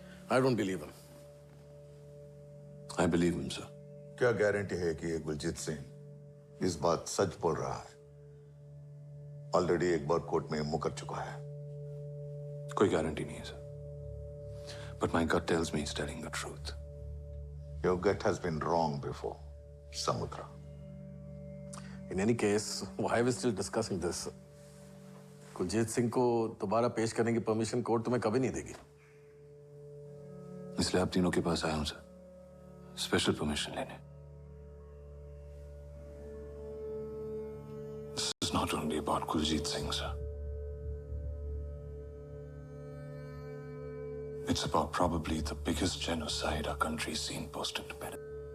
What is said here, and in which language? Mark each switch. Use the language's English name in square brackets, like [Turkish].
[English] I don't believe him. I believe him, sir. [Hindi] क्या guarantee है कि ये गुलजीत सिंह इस बात सच बोल रहा है? ऑलरेडी एक बार कोर्ट में मुकर चुका है। कोई गारंटी नहीं है, sir. [English] But my gut tells me he's telling the truth. Your gut has been wrong before, Samudra. In any case, why are we still discussing this? [Hindi] Kuljeet Singh को दोबारा पेश करने की परमिशन कोर्ट तुम्हें कभी नहीं देगी। इसलिए आप तीनों के पास आया हूं, सर। स्पेशल परमिशन लेने। [English] This is not only about Kuljit Singh, sir. It's about probably the biggest genocide our country's seen post-independence.